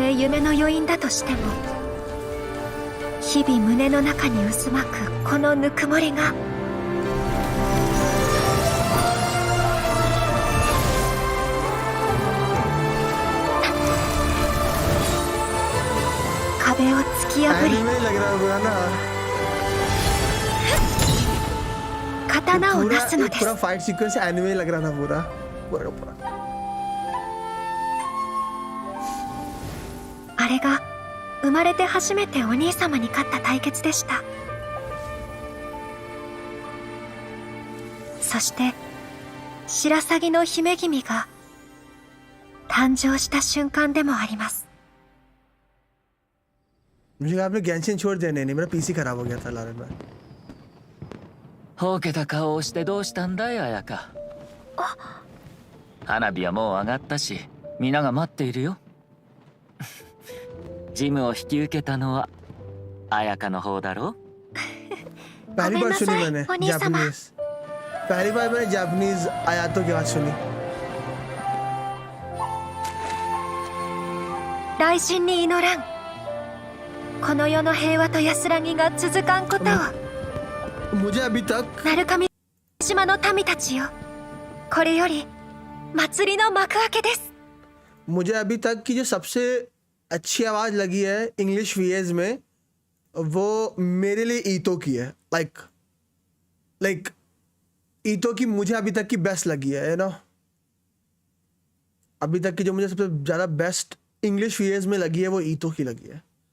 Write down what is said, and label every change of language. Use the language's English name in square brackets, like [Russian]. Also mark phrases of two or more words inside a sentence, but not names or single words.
[Japanese] え夢の余韻だとしても日々胸の中に渦巻くこのぬくもりが壁を突き破り刀をなすのです。 [Hindi] पूरा [English] fight sequence [Hindi] एनिमे लग रहा था पूरा। [Japanese] あれが生まれて初めてお兄様に勝った対決でした。そして白鷺の姫君が誕生した瞬間でもあります。 [Hindi] मुझे कहा आपने गेंशिन छोड़ दिया। नहीं, मेरा पीसी खराब हो गया था लारे में। [Japanese] ほうけた顔をしてどうしたんだい、綾香。花火はもう上がったし、皆が待っているよ。ジムを引き受けたのは綾香の方だろう。 [Hindi] पहली बार सुनी मैंने जापानीज। पहली बार मैंने जापानीज आयातो की आवाज सुनी। [Japanese] 雷神に祈らん。この世の平和と安らぎが続かんことを。 [Hindi] मुझे अभी तक [Japanese] 鳴上島の民たちよ、これより祭りの幕開けです。 [Hindi] मुझे अभी तक की जो सबसे अच्छी आवाज लगी है [English] English VS [Hindi] में वो मेरे लिए ईतो की है। लाइक ईतो की मुझे अभी तक की बेस्ट लगी है ना। अभी तक की जो मुझे सबसे ज्यादा बेस्ट [English] English VS [Hindi] में लगी है वो ईतो की लगी है।